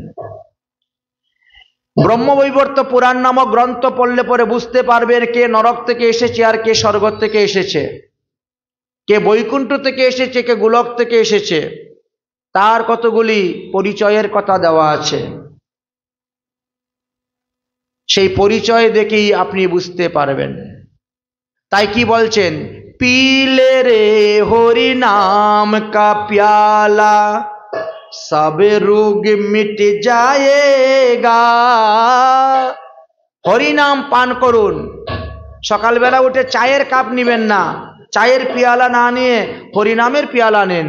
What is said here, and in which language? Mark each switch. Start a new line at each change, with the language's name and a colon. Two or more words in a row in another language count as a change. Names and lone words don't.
Bangla: ব্রহ্মবৈবর্ত পুরাণ নামক গ্রন্থ পড়লে পরে বুঝতে পারবেন কে নরক থেকে এসেছে আর কে স্বর্গ থেকে এসেছে, কে বৈকুণ্ঠ থেকে এসেছে, কে গোলক থেকে এসেছে। তার কতগুলি পরিচয়ের কথা দেওয়া আছে। সেই পরিচয় দেখেই আপনি বুঝতে পারবেন। তাই কি বলছেন?
Hindi: पीले रे हरि नाम का प्याला सब रोग मिट जाएगा।
Bangla: হরি নাম পান করুন। সকাল বেলা উঠে চায়ের কাপ নিবেন না, চায়ের পিয়ালা না নিয়ে হরি নামের পিয়ালা নেন।